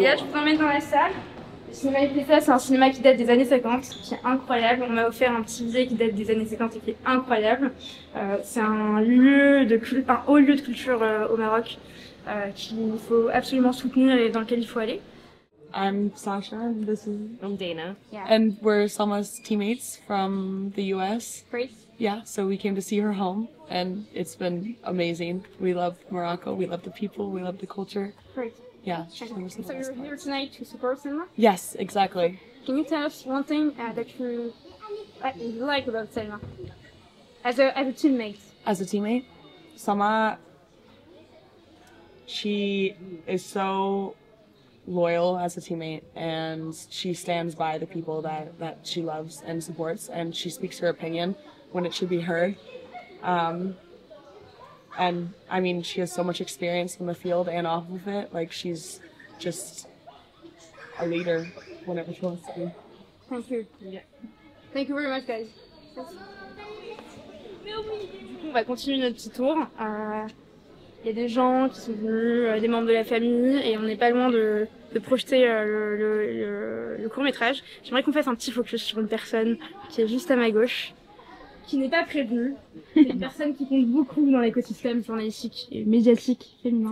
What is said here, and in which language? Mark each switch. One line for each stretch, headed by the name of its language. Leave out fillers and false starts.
French: Et là, je vous emmène dans la salle. Le cinéma Lutetia, c'est un cinéma qui date des années 50, qui est incroyable. On m'a offert un petit musée qui date des années 50 et qui est incroyable. C'est un haut lieu de culture au Maroc qu'il faut absolument soutenir et dans lequel il faut aller.
English: I'm Sasha, and this is I'm Dana. Yeah. and we're Salma's teammates from the US. Great. Yeah, so we came to see her home, and it's been amazing. We love Morocco, we love the people, we love the culture. Great. Yeah. So you're here tonight to support cinema? Yes, exactly. Can you tell us one thing that you like about Selma as a teammate? As a teammate, Salma, she is so loyal as a teammate, and she stands by the people that she loves and supports, and she speaks her opinion when it should be heard. And I mean, she has so much experience in the field and off of it. Like, she's just a leader whenever she wants to be. Thank you. Yeah. Thank you very much, guys.
French: Du coup, on va continuer notre petit tour. Il y a des gens qui sont venus, des membres de la famille, et on n'est pas loin de projeter le court-métrage. J'aimerais qu'on fasse un petit focus sur une personne qui est juste à ma gauche, qui n'est pas prévenue. C'est une personne qui compte beaucoup dans l'écosystème journalistique et médiatique féminin.